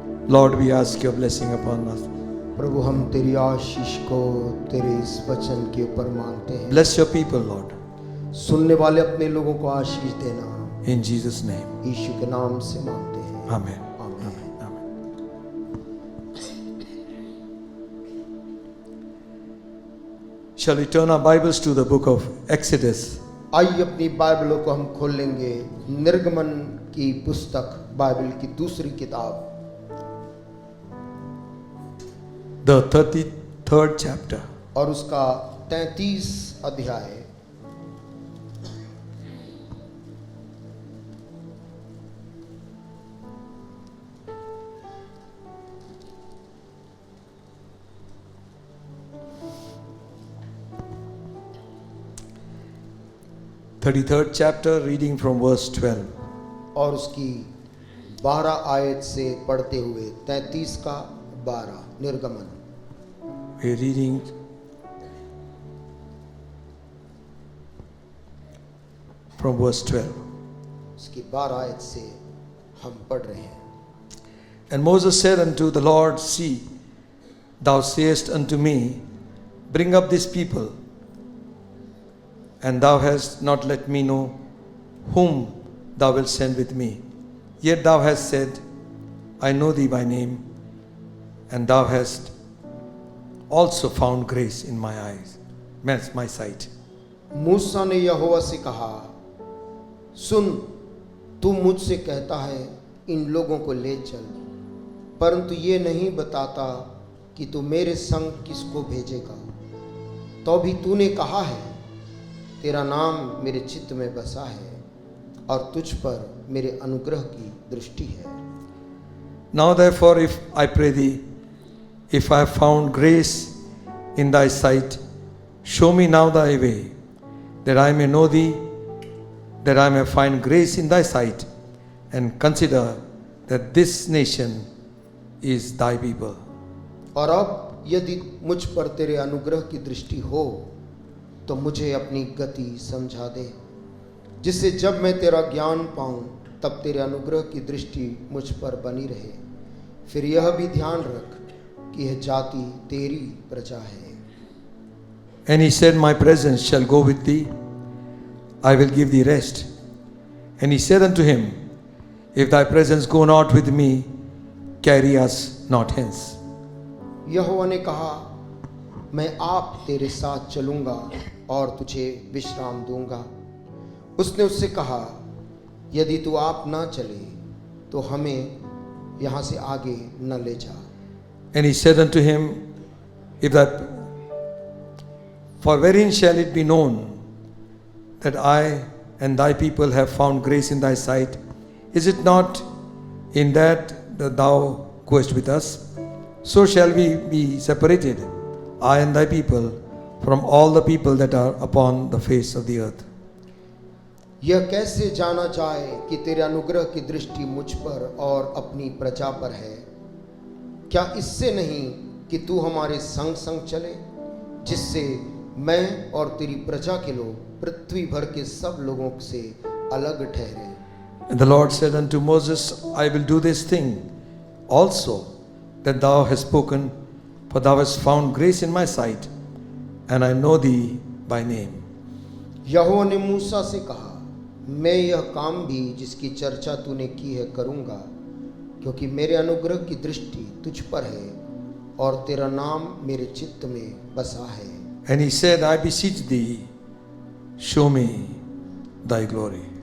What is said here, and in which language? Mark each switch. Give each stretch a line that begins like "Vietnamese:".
English: Lord, we ask your blessing upon us.
Hindi: प्रभु हम तेरी आशीष को तेरे इस वचन के ऊपर मांगते हैं।
English: Bless your people, Lord.
Hindi: सुनने वाले अपने लोगों को आशीष देना।
English: In Jesus' name.
Hindi: यीशु के नाम से मांगते हैं।
English: Amen.
Hindi: आमीन।
English: Amen. Shall we turn our Bibles to the book of Exodus?
Hindi: आइए अपनी बाइबलों को हम खोल लेंगे निर्गमन की पुस्तक, बाइबल की दूसरी किताब,
English: The 33rd chapter.
Hindi: और उसका 33 अध्याय।
English: Third chapter, reading from verse 12.
Hindi: और उसकी 12 आयत से पढ़ते हुए 33 का 12 निर्गमन।
English: We're reading from verse 12.
Hindi: उसकी 12 आयत से हम पढ़ रहे हैं।
English: And Moses said unto the Lord, See, thou sayest unto me, Bring up this people, and thou hast not let me know whom thou wilt send with me. Yet thou hast said, I know thee by name, and thou hast also found grace in my eyes, my sight.
Hindi: मूसा ने यहोवा से कहा, सुन, तू मुझसे कहता है इन लोगों को ले चल, परंतु ये नहीं बताता कि तू मेरे संग किसको भेजेगा। तो भी तूने कहा है, तेरा नाम मेरे चित्त में बसा है और तुझ पर मेरे अनुग्रह की दृष्टि है।
English: Now therefore, if I pray thee, if I have found grace in thy sight, show me now thy way, that I may know thee, that I may find grace in thy sight, and consider that this nation is thy people.
Hindi: और अब यदि मुझ पर तेरे अनुग्रह की दृष्टि हो तो मुझे अपनी गति समझा दे, जिससे जब मैं तेरा ज्ञान पाऊं तब तेरे अनुग्रह की दृष्टि मुझ पर बनी रहे। फिर यह भी ध्यान रख कि यह जाति तेरी प्रजा है।
English: And he said, My presence shall go with thee, I will give thee rest. And he said unto him, If thy presence go not with me, carry us not hence.
Hindi: यहोवा ने कहा, मैं आप तेरे साथ चलूंगा और तुझे विश्राम दूंगा। उसने उससे कहा, यदि तू आप ना चले तो हमें यहाँ से आगे न ले जा।
English: And he said unto him, For wherein shall it be known that I and thy people have found grace in thy sight? Is it not in that thou goest with us? So shall we be separated, I and thy people, from all the people that are upon the face of the earth.
Hindi: यह कैसे जाना जाए कि तेरे अनुग्रह की दृष्टि मुझ पर और अपनी प्रजा पर है? क्या इससे नहीं कि तू हमारे संग संग चले, जिससे मैं और तेरी प्रजा के लोग पृथ्वी भर के सब लोगों से अलग ठहरे।
English: And the Lord said unto Moses, I will do this thing also that thou hast spoken, for thou hast found grace in my sight, and I know thee by name.
Hindi: यहोवा ने मूसा से कहा, मैं यह काम भी जिसकी चर्चा तूने की है करूँगा, क्योंकि मेरे अनुग्रह की दृष्टि तुझ पर है और तेरा नाम मेरे चित्त में बसा है।
English: And he said, I beseech thee, show me thy glory.